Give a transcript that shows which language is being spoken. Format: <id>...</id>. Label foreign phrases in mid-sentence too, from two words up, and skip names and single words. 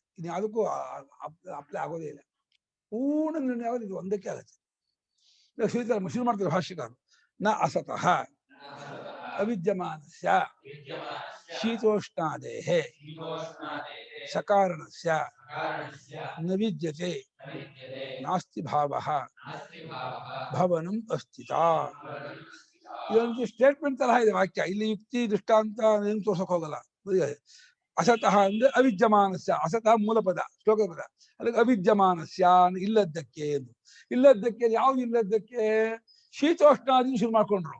<kn>ಇದು ಯಾವುದಕ್ಕೂ ಅಪ್ಲೈ ಆಗೋದೇ ಇಲ್ಲ. ಪೂರ್ಣ ನಿರ್ಣಯ ಆಗೋದು ಇದು ಒಂದಕ್ಕೆ ಆಗುತ್ತೆ. ಶುರು ಮಾಡ್ತಾರೆ ಭಾಷ್ಯಕಾರರು.</kn> <sa>ನ ಅಸತಃ ಅವಿದ್ಯಮಾನಸ್ಯ ಶೀತೋಷ್ಣಾದೇಃ ಸಕಾರಣಸ್ಯ ನ ವಿದ್ಯತೆ ನಾಸ್ತಿ ಭಾವಃ ಭವನಂ ಅಸ್ಥಿತ.</sa> <kn>ಇದೊಂದು ಸ್ಟೇಟ್ಮೆಂಟ್ ತರಹ ಇದೆ ವಾಕ್ಯ. ಇಲ್ಲಿ ಯುಕ್ತಿ ದೃಷ್ಟಾಂತ ಏನು ತೋರ್ಸಕ್ ಹೋಗಲ್ಲ. ಅಸತಃ ಅಂದ್ರೆ ಅವಿದ್ಯಮಾನಸ್ಯ, ಅಸತಃ ಮೂಲ ಪದ ಶ್ಲೋಕ ಪದ, ಅದಕ್ಕೆ ಅವಿದ್ಯಮಾನಸ್ಯ ಇಲ್ಲದ್ದಕ್ಕೆ ಎಂದು. ಇಲ್ಲದ್ದಕ್ಕೆ ಯಾವ್ದು ಇಲ್ಲದ್ದಕ್ಕೆ? ಶೀತೋಷ್ಣಾದಿಗಳು ಶುರು ಮಾಡ್ಕೊಂಡ್ರು.</kn>